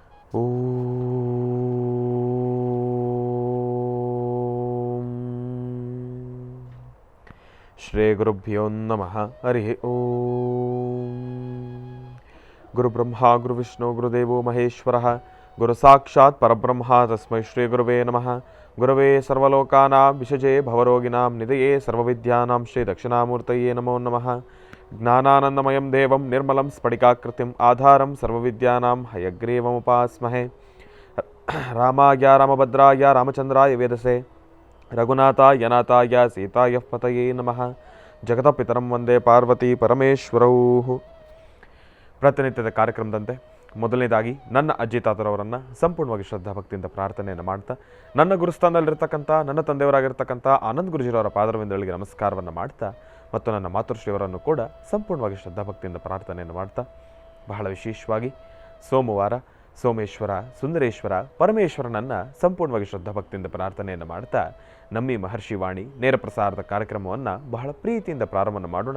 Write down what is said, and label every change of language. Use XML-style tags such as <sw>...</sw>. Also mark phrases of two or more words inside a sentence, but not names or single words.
<sa>ॐ श्री गुरुभ्यो नमः. हरि ॐ. गुरुब्रह्म गुरुविष्णु गुरुदेवो महेश्वरः, गुरु साक्षात् परब्रह्म तस्मै श्री गुरुवे नमः. गुरवे सर्वलोकानां विषजे भवरोगिणां निधये सर्वविद्यानां श्री दक्षिणामूर्तये नमो नमः. ज्ञानानन्दमयं देवं निर्मलं स्फटिकाकृतिं आधारं सर्वविद्यानां हयग्रीवमुपास्महे. रामाय रामभद्राय रामचन्द्राय वेदसे रघुनाथाय नाथाय सीताय पतये नमः. जगतपितरं वन्दे पार्वति परमेश्वरौ.</sa> <kn>ಪ್ರತಿನಿತ್ಯದ ಕಾರ್ಯಕ್ರಮದಂತೆ ಮೊದಲನೇದಾಗಿ ನನ್ನ ಅಜ್ಜಿ ತಾತರವರನ್ನು ಸಂಪೂರ್ಣವಾಗಿ ಶ್ರದ್ಧಾಭಕ್ತಿಯಿಂದ ಪ್ರಾರ್ಥನೆಯನ್ನು ಮಾಡ್ತಾ, ನನ್ನ ಗುರುಸ್ಥಾನದಲ್ಲಿರ್ತಕ್ಕಂಥ ನನ್ನ ತಂದೆಯವರಾಗಿರ್ತಕ್ಕಂಥ ಆನಂದ್ ಗುರುಜಿರವರ ಪಾದರವಿಂದಗಳಿಗೆ ನಮಸ್ಕಾರವನ್ನು ಮಾಡ್ತಾ, ಮತ್ತು ನನ್ನ ಮಾತೃಶ್ರೀಯವರನ್ನು ಕೂಡ ಸಂಪೂರ್ಣವಾಗಿ ಶ್ರದ್ಧಾಭಕ್ತಿಯಿಂದ ಪ್ರಾರ್ಥನೆಯನ್ನು ಮಾಡ್ತಾ, ಬಹಳ ವಿಶೇಷವಾಗಿ ಸೋಮವಾರ ಸೋಮೇಶ್ವರ ಸುಂದರೇಶ್ವರ ಪರಮೇಶ್ವರನನ್ನು ಸಂಪೂರ್ಣವಾಗಿ ಶ್ರದ್ಧಾಭಕ್ತಿಯಿಂದ ಪ್ರಾರ್ಥನೆಯನ್ನು ಮಾಡ್ತಾ, ನಮ್ಮಿ ಮಹರ್ಷಿ ವಾಣಿ ನೇರ ಪ್ರಸಾರದ ಕಾರ್ಯಕ್ರಮವನ್ನು ಬಹಳ ಪ್ರೀತಿಯಿಂದ ಪ್ರಾರಂಭ ಮಾಡೋಣ.</kn>